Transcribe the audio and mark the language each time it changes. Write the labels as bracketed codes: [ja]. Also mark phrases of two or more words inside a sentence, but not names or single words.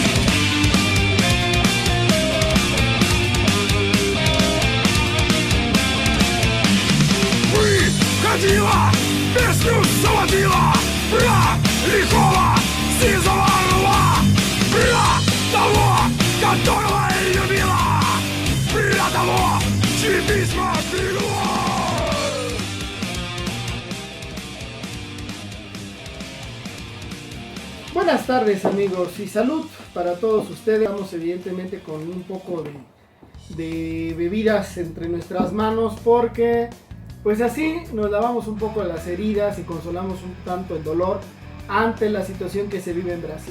[ru] Выходила, песню заводила про лихого сизого орла, про того, которого любила, про того, чьи письма берегла. [es] Buenas tardes, amigos, y salud para todos ustedes. Estamos evidentemente con un poco de bebidas entre nuestras manos porque pues así nos lavamos un poco las heridas y consolamos un tanto el dolor ante la situación que se vive en Brasil.